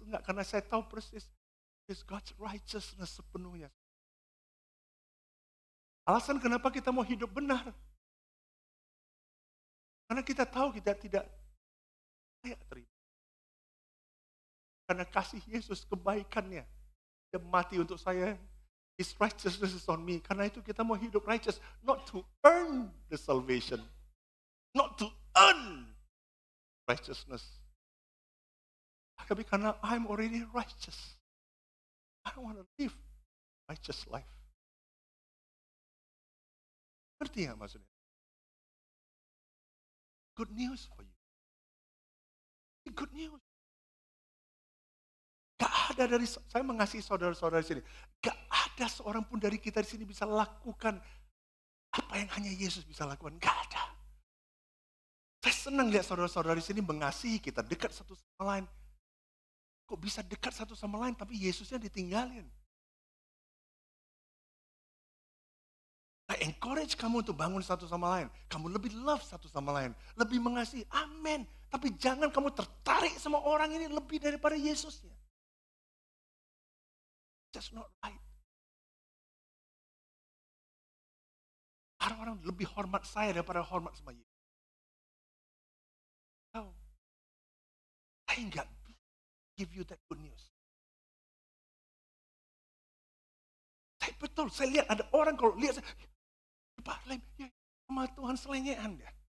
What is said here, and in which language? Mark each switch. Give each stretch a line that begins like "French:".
Indonesian: Enggak, karena saya tahu persis,
English: it's God's righteousness
Indonesian: sepenuhnya. Alasan kenapa kita mau hidup benar. Karena kita tahu kita tidak layak terima. Karena kasih Yesus, kebaikannya. Dia mati untuk saya.
English: His righteousness is on me.
Indonesian: Karena itu kita mau hidup
English: righteous. Not to earn the salvation. Not to earn righteousness.
Indonesian: Tapi karena
English: I'm already righteous. I want to live righteous life.
Indonesian: Ngerti nggak maksudnya?
English: Good news for you. Good news.
Indonesian: Gak ada dari, saya mengasihi saudara-saudara di sini. Gak ada seorang pun dari kita di sini bisa lakukan apa yang hanya Yesus bisa lakukan. Gak ada. Saya senang lihat saudara-saudara di sini mengasihi kita, dekat satu sama lain. Kok bisa dekat satu sama lain, tapi Yesusnya ditinggalin.
English: I encourage
Indonesian: kamu untuk bangun satu sama lain. Kamu lebih love satu sama lain. Lebih mengasihi. Amin. Tapi jangan kamu tertarik sama orang ini lebih daripada Yesusnya.
English: Just not right.
Indonesian: Orang-orang lebih hormat saya daripada hormat sama Yesus. Tahu? Saya enggak
English: give you that good news.
Indonesian: Saya betul, saya lihat ada orang kalau lihat saya, Pak Lem, ya, sama Tuhan selengean dia.